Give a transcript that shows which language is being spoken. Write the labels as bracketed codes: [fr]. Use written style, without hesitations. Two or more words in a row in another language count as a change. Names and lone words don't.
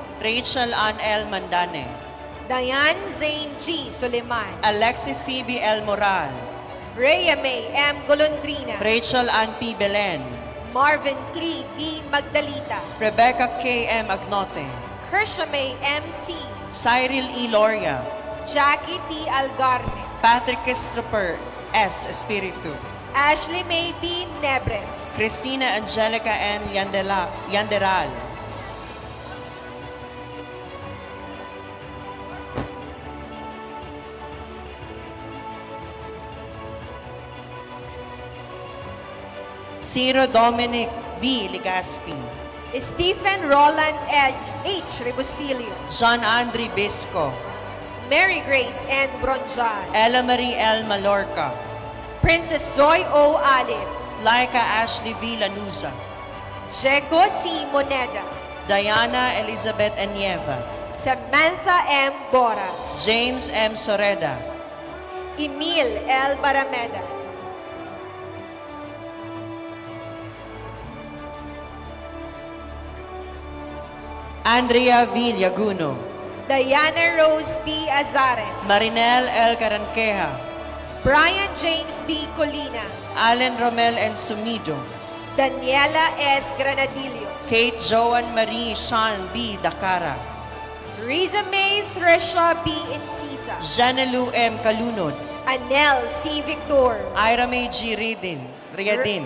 [en] Rachel Ann L. Mandane, Diane Zane G. Suleiman, Alexi Phoebe L. Moral, Rhea May M. Golondrina, Rachel Ann P. Belen, Marvin Clee D. Magdalita, Rebecca K. M. Agnote, Kersha May M. C. Cyril E. Loria, Jackie T. Algarne, Patrick Christopher S. Espiritu, Ashley May B. Nebres, Christina Angelica M. Yanderal, Ciro Dominic B. Ligaspi, Stephen Roland H. Rebustilio, John Andre Bisco, Mary Grace N. Bronjal, Ella Marie L. Malorca, Princess Joy O. Alip, Laika Ashley V. Lanusa, Jego C. Moneda, Diana Elizabeth Enieva, Samantha M. Boras, James M. Soreda, Emil L. Barameda, Andrea V. Llaguno, Diana Rose B. Azares, Marinel L. Caranqueja, Brian James B. Colina, Allen Romel and Sumido, Daniela S. Granadillos, Kate Joan Marie Sean B. Dakara, Riza May Thresha B. Incisa, Janelu M. Kalunod, Anel C. Victor, Ira May G. Riadin,